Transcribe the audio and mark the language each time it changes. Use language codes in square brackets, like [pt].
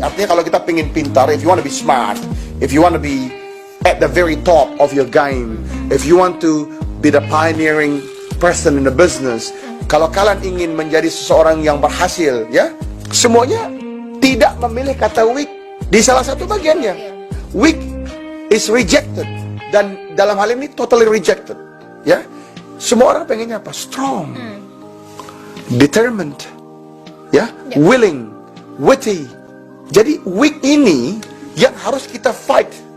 [id] Artinya kalau kita pengen pintar, [en] if you want to be smart, if you want to be at the very top of your game, if you want to be the pioneering person in the business, [id] kalau kalian ingin menjadi seseorang yang berhasil, ya, semuanya tidak memilih kata weak di salah satu bagiannya. [en] Weak is rejected, [id] dan dalam hal ini [en] totally rejected, ya. [id] Semua orang pengennya apa? [en] Strong, determined, ya, willing, witty. [id] Jadi weak ini yang harus kita fight.